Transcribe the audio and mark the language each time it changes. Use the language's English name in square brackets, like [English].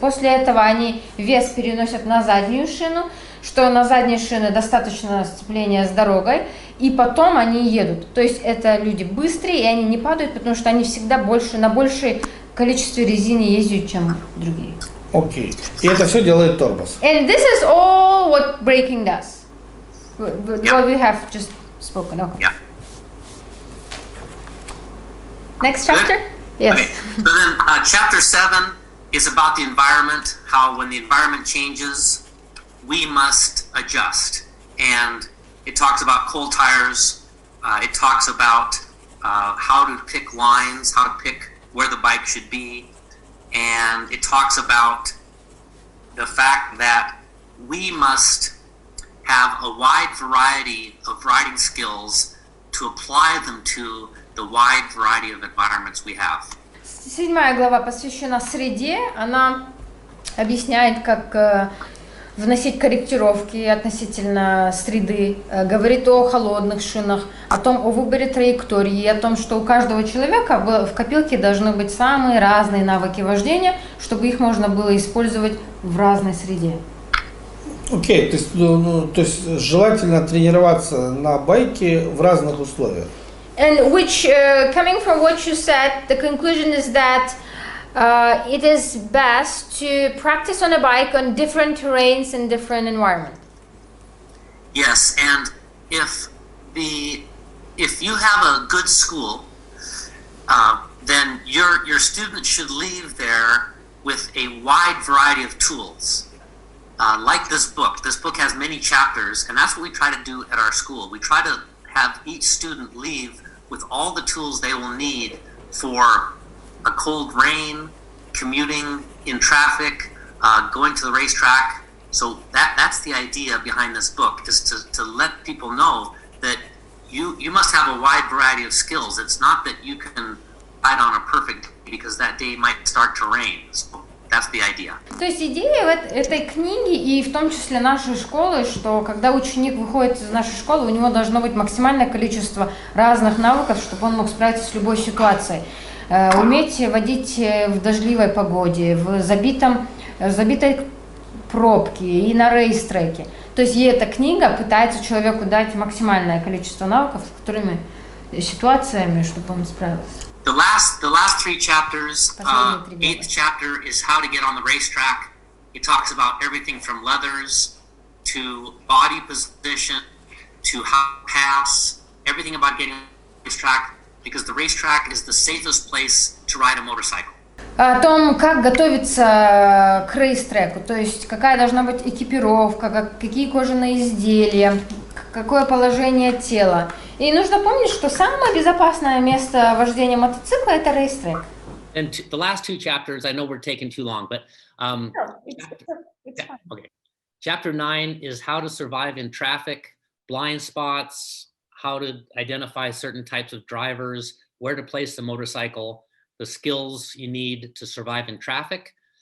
[Russian] После этого они вес переносят на заднюю шину, что на задней шины достаточно сцепления с дорогой, и потом они едут. То есть это люди быстрые, и они не падают, потому что они всегда на большее количестве резины ездят, чем другие. Окей. И это все делает тормоз. [English] And this is all what braking does. What we have just spoken. Okay. Yeah. Next chapter? Yes. Okay. So then chapter 7 is about the environment, how when the environment changes, we must adjust. And it talks about cold tires. It talks about how to pick lines, how to pick where the bike should be. And it talks about the fact that we must have a wide variety of riding skills to apply them to the wide variety of environments we have. [Russian] 7 глава посвящена среде. Она объясняет, как вносить корректировки относительно среды, говорит о холодных шинах, о выборе траектории, о том, что у каждого человека в копилке должны быть самые разные навыки вождения, чтобы их можно было использовать в разной среде. Окей, то есть желательно тренироваться на байке в разных условиях. [English] And which, coming from what you said, the conclusion is that it is best to practice on a bike on different terrains and different environments. Yes, and if you have a good school, then your student should leave there with a wide variety of tools. Like this book. This book has many chapters, and that's what we try to do at our school. We try to have each student leave with all the tools they will need for a cold rain, commuting in traffic, going to the racetrack. So that's the idea behind this book, is to let people know that you must have a wide variety of skills. It's not that you can ride on a perfect day because that day might start to rain. So that's the idea. [Russian] То есть идея этой книги и в том числе нашей школы, что когда ученик выходит из нашей школы, у него должно быть максимальное количество разных навыков, чтобы он мог справиться с любой ситуацией. Уметь водить в дождливой погоде, в забитой пробке и на рейс-треке. То есть эта книга пытается человеку дать максимальное количество навыков, с которыми ситуациями, чтобы он справился. [English] The last 3 chapters, 8th chapter is how to get on the racetrack. It talks about everything from leathers to body position to how to pass, everything about getting on the racetrack, because the racetrack is the safest place to ride a motorcycle. [Russian] О том, как готовиться к рейс-треку, то есть какая должна быть экипировка, какие кожаные изделия, какое положение тела. И нужно помнить, что самое безопасное место вождения мотоцикла – это рейс-трек. [English] And the last 2 chapters, I know we're taking too long, but It's fine. okay. Chapter 9 is how to survive in traffic, blind spots, how to identify certain types of drivers, where to place the motorcycle, the skills you need to survive in traffic.